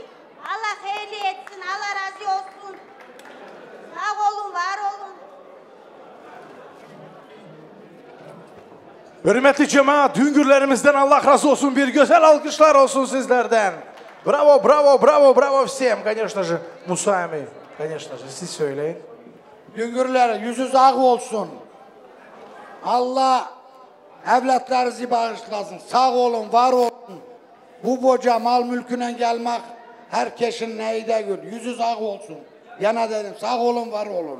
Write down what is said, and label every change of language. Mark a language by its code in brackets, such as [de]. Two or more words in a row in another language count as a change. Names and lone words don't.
[tr] Allah hayırlı etsin, Allah razı olsun. Sağ olun, var olun. Hürmetli cemaat, düngürlerimizden Allah razı olsun. Bir güzel alkışlar olsun sizlerden. [ru] Bravo, bravo, bravo, bravo всем. Конечно же, Musami. Конечно же, [tr] siz söyleyin. Düngürler yüzü ağ olsun. Allah evlatlarınızı bağışlasın. Sağ olun, var olun. Bu boca mal mülküne gelmek herkesin neyde gül. Yüzü ağ olsun. Yana dedim, sağ olun, var olun.